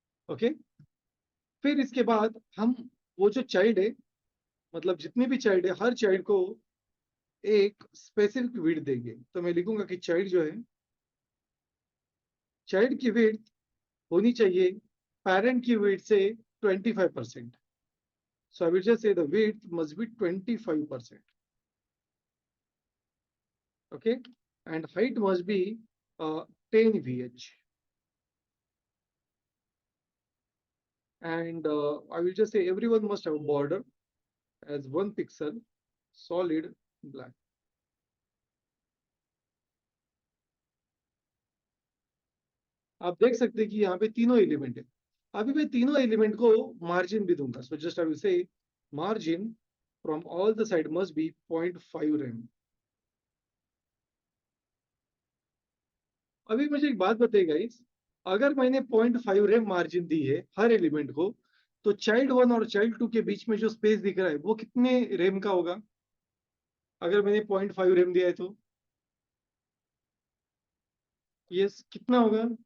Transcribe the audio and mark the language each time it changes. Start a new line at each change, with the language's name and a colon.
Hindi: Okay, फिर इसके बाद हम वो जो चाइल्ड है, मतलब जितने भी चाइल्ड है, हर चाइल्ड को एक स्पेसिफिक विड्थ देंगे। तो मैं लिखूंगा कि चाइल्ड जो है, चाइल्ड की विड्थ होनी चाहिए पेरेंट की विड्थ से 25%।
English: So I will just say the width must be 25%. Okay, and height must be 10 VH. And I will just say everyone must have a border as 1 pixel, solid black.
Hindi: आप देख सकते हैं कि यहाँ पे तीनों एलिमेंट है। अभी मैं तीनों एलिमेंट को मार्जिन भी दूंगा।
English: So just I will say margin from all the side must be 0.5 rem.
Hindi: अभी मुझे एक बात बताइए गाइस, अगर मैंने 0.5 रेम मार्जिन दी है हर एलिमेंट को, तो चाइल्ड 1 और चाइल्ड 2 के बीच में जो स्पेस दिख रहा है वो कितने रेम का होगा? अगर मैंने 0.5 रेम दिया है तो यस, कितना होगा?